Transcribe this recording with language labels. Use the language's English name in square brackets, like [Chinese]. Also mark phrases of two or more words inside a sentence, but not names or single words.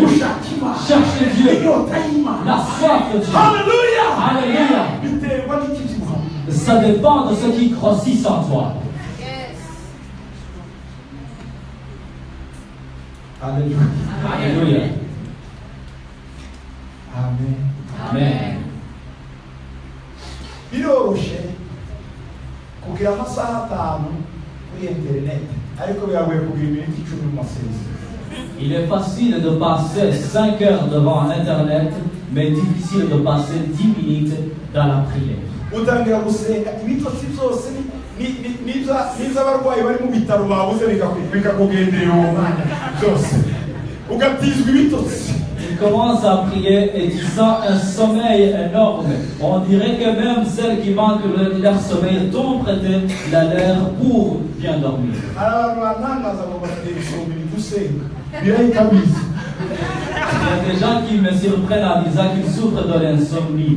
[French] Chercher Dieu. La soif de Dieu. Alléluia. Ça dépend de ce qui grossit en toi. Alléluia. Amen. Amen. [Rundi] Biroroshe kugira amasaha 5 kuri internet ariko biragoye kugira iminota 10 mu masengesho. [French] Il est facile de passer 5 heures devant internet, mais difficile de passer 10 minutes dans la prière. [Rundi] Utangira gusenga ibitotsi byose niza abarwayi bari mu bitaro babuze bikakugendera uwo mwanya byose ugatizwa ibitotsi. [French] Il commence à prier et tu sens un sommeil énorme. On dirait que même celles qui manquent leur sommeil t'ont prêté la leur pour bien dormir. Il y a des gens qui me surprennent en disant qu'ils souffrent de l'insomnie.